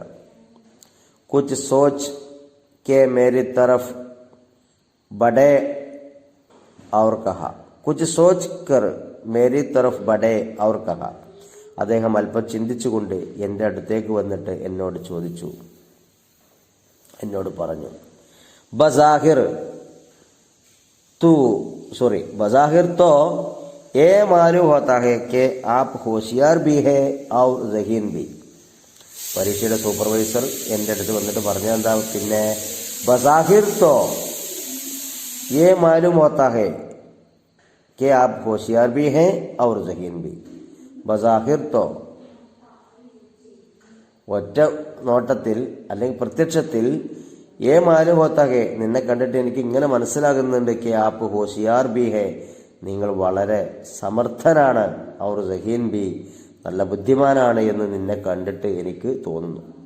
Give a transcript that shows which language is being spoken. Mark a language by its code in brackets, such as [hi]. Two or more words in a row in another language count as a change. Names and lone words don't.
[hi] कुछ सोच के मेरी तरफ बढ़े और कहा, कुछ सोच कर मेरी तरफ बढ़े और कहा. [ml] അദ്ദേഹം അല്പം ചിന്തിച്ചുകൊണ്ട് എൻ്റെ അടുത്തേക്ക് വന്നിട്ട് എന്നോട് പറഞ്ഞു, [hi] बज़ाहिर तो ये मालूम होता है कि आप होशियार भी है और ज़हीन भी. [ml] പരീക്ഷയുടെ സൂപ്പർവൈസർ എൻ്റെ അടുത്ത് വന്നിട്ട് പറഞ്ഞ എന്താ, പിന്നെ [hi] बज़ाहिर तो ये मालूम होता है कि आप होशियार भी हैं और ज़हीन भी. बज़ाहिर तो [ml] ഒറ്റ നോട്ടത്തിൽ അല്ലെങ്കിൽ പ്രത്യക്ഷത്തിൽ [hi] ये मालूम होता है, [ml] നിന്നെ കണ്ടിട്ട് എനിക്ക് ഇങ്ങനെ മനസ്സിലാകുന്നുണ്ട്, [hi] कि आप होशियार भी है, [ml] നിങ്ങൾ വളരെ സമർത്ഥനാണ്, [hi] और ज़हीन भी, [ml] നല്ല ബുദ്ധിമാനാണ് എന്ന് നിന്നെ കണ്ടിട്ട് എനിക്ക് തോന്നുന്നു.